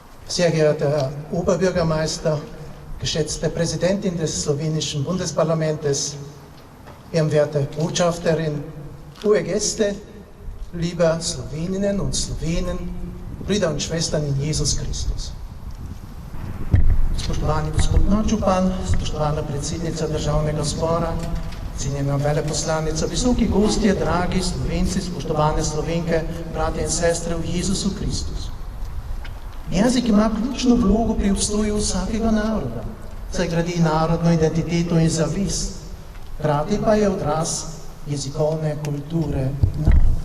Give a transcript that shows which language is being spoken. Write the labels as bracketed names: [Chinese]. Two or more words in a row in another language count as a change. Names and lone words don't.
[German] Sehr geehrter Herr Oberbürgermeister, geschätzte Präsidentin des slowenischen Bundesparlamentes, ehrenwerte Botschafterin, hohe Gäste, liebe Sloweninnen und Slowenen, Brüder und Schwestern in Jesus Kristus. [Slovenian] Spoštovani gospod nadžupan, spoštovana predsednica državnega zbora, cenjena veleposlanica, visoki gostje, dragi Slovenci, spoštovane Slovenke, bratje in sestre v Jezusu Kristusu. Jezik ima ključno vlogo pri obstoju vsakega naroda, saj gradi narodno identiteto in zavest, hkrati pa je odraz jezikovne kulture naroda.